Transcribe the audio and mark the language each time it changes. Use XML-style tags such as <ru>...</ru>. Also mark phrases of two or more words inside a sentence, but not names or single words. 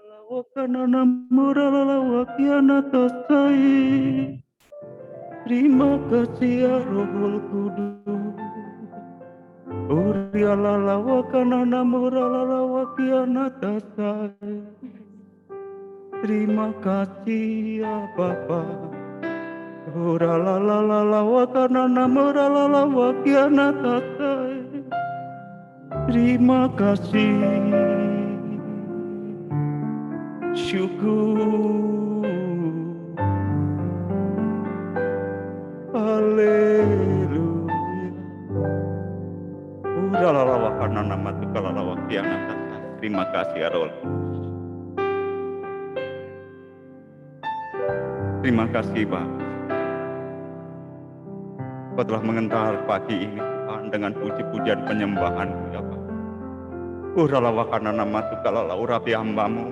<id>Wakanana muralala wakiana tasai. Terima kasih ya Rohul Kudus. Urialala wakanana muralala wakiana tasai. Terima kasih ya Bapa. Uralalala wakanana muralala wakiana tasai. Terima kasih. Syukur. Haleluya. Uralala wakanana matukalala wakiana tasai. Terima kasih ya Rohul Kudus. Terima kasih Bapak. Kau telah mengentar pagi ini Tuhan dengan puji-pujian penyembahan-Mu ya Pak. Uralawakanana matukalala urapi hamba-Mu.</id>